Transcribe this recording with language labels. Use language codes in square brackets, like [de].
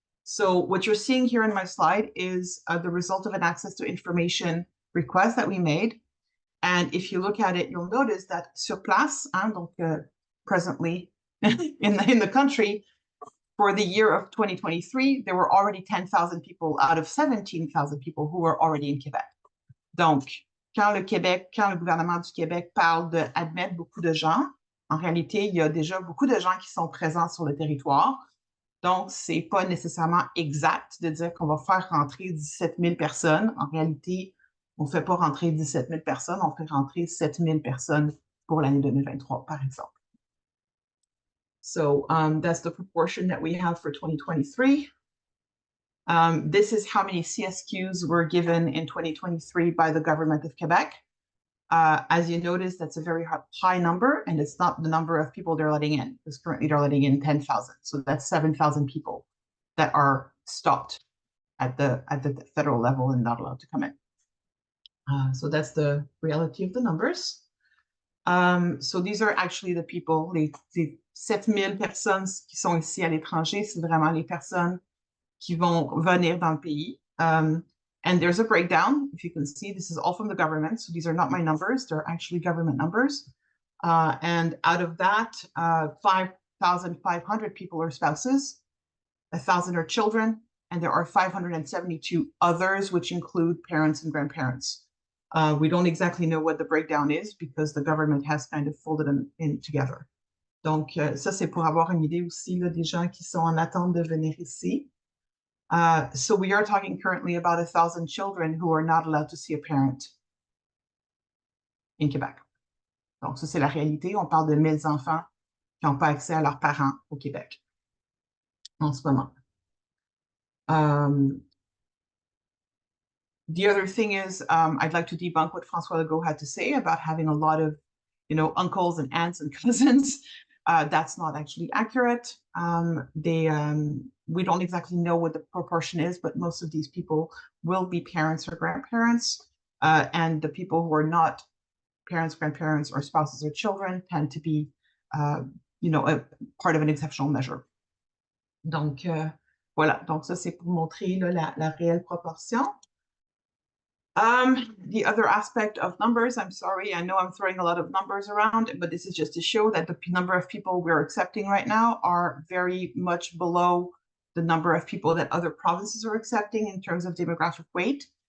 [en] So what you're seeing here in my slide is the result of an access to information request that we made. And if you look at it, you'll notice that [fr] sur place, donc [en] presently in the country, for the year of 2023, there were already 10,000 people out of 17,000 people who were already in Quebec. [fr] Donc, quand le gouvernement du Québec parle d'admettre beaucoup de gens, en réalité, il y a déjà beaucoup de gens qui sont présents sur le territoire. Donc, c'est pas nécessairement exact de dire qu'on va faire rentrer 17 000 personnes. En réalité, on ne fait pas rentrer 17 000 personnes, on fait rentrer 7 000 personnes pour l'année 2023, par exemple. [en] So that's the proportion that we have for 2023. This is how many CSQs were given in 2023 by the government of Quebec. As you notice, that's a very high number, and it's not the number of people they're letting in, because currently they're letting in 10,000. So that's 7,000 people that are stopped at the federal level and not allowed to come in. So that's the reality of the numbers. So these are actually the people, [fr] les 7000 personnes qui sont ici à l'étranger, c'est vraiment les personnes qui vont venir dans le pays. [en] And there's a breakdown. If you can see, this is all from the government. So these are not my numbers. They're actually government numbers. And out of that, 5,500 people are spouses, 1,000 are children, and there are 572 others, which include parents and grandparents. We don't exactly know what the breakdown is because the government has kind of folded them in together. [fr] Donc, ça, c'est pour avoir une idée aussi là, des gens qui sont en attente de venir ici. [en] So we are talking currently about 1,000 children who are not allowed to see a parent in Quebec. [fr] Donc, ça, c'est la réalité. On parle de 1,000 enfants qui n'ont pas accès à leurs parents au Québec en ce moment. [en] The other thing is, I'd like to debunk what François Legault had to say about having a lot of, uncles and aunts and cousins. That's not actually accurate. We don't exactly know what the proportion is, but most of these people will be parents or grandparents. And the people who are not parents, grandparents, or spouses or children tend to be, a part of an exceptional measure. [fr] Donc, voilà. Donc, ça, c'est pour montrer là, la réelle proportion. [en] The other aspect of numbers, I'm sorry, I know I'm throwing a lot of numbers around, but this is just to show that the number of people we're accepting right now are very much below the number of people that other provinces are accepting in terms of demographic weight.